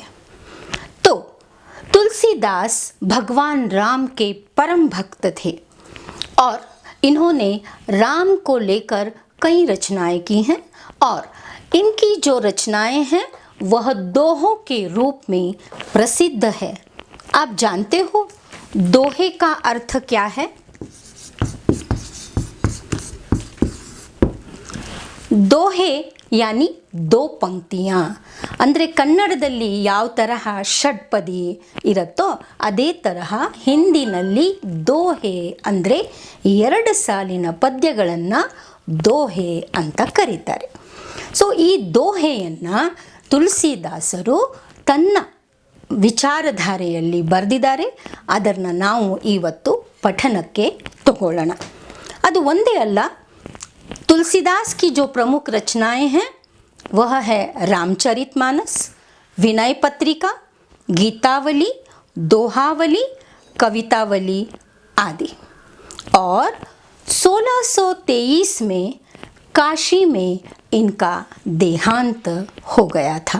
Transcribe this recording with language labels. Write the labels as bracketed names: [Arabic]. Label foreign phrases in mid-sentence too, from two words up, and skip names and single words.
[Hindi] तो तुलसीदास भगवान राम के परम भक्त थे और इन्होंने राम को लेकर कई रचनाएं की हैं और इनकी जो रचनाएं हैं वह दोहों के रूप में प्रसिद्ध है। आप जानते हो दोहे का अर्थ क्या है? दोहे यानी दो पंक्तियां। [Kannada] ಅಂದರೆ ಕನ್ನಡದಲ್ಲಿ ಯಾವ ತರಹ ಷಡ್ಪದಿ ಇರುತ್ತೋ ಅದೇ ತರಹ ಹಿಂದಿನಲ್ಲಿ ದೋಹೆ ಅಂದರೆ ಎರಡು ಸಾಲಿನ ಪದ್ಯಗಳನ್ನು ದೋಹೆ ಅಂತ ಕರೀತಾರೆ. ಸೊ ಈ ದೋಹೆಯನ್ನು ತುಳಸಿದಾಸರು ತನ್ನ ವಿಚಾರಧಾರೆಯಲ್ಲಿ ಬರೆದಿದ್ದಾರೆ. ಅದನ್ನು ನಾವು ಇವತ್ತು ಪಠನಕ್ಕೆ ತಗೊಳ್ಳೋಣ. ಅದು ಒಂದೇ ಅಲ್ಲ, [Hindi] तुलसीदास की जो प्रमुख रचनाएं हैं वह है रामचरितमानस, विनय पत्रिका, गीतावली, दोहावली, कवितावली आदि। और 1623 में काशी में इनका देहांत हो गया था।